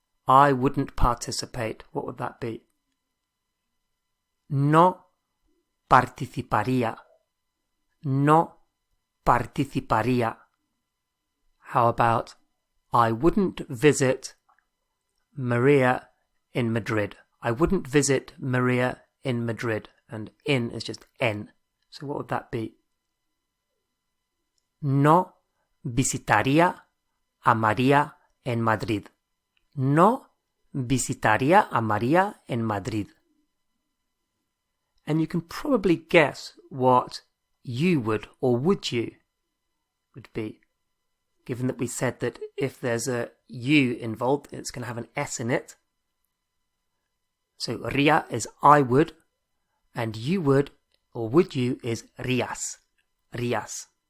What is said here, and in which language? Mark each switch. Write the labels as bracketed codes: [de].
[en] I wouldn't participate. What would that be? [es] No participaría. No participaría. [en] How about I wouldn't visit Maria in Madrid? I wouldn't visit Maria in Madrid. And in is just en. So what would that be? [es] No visitaría a María en Madrid. No visitaría a María en Madrid. [en] And you can probably guess what you would or would you would be, given that we said that if there's a you involved, it's going to have an S in it. So ria is I would, and you would or would you is rias. Rias.